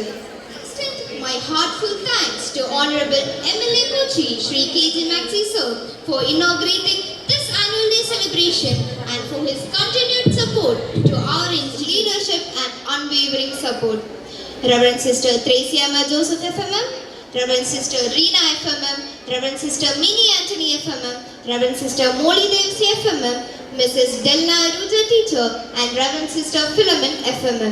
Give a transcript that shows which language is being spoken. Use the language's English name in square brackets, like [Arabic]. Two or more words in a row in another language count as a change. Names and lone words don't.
[English] Extend my heartfelt thanks to Honorable MLA Kochi Shri KG Maxi Sir for inaugurating this annual day celebration and for his continued support to our leadership and unwavering support. Reverend Sister Tracy Emma Joseph FMM, Reverend Sister Reena FMM, Reverend Sister Minnie Anthony FMM, Reverend Sister Molly Devsi FMM, Mrs. Delna Aruja Teacher, and Reverend Sister Philomen FMM.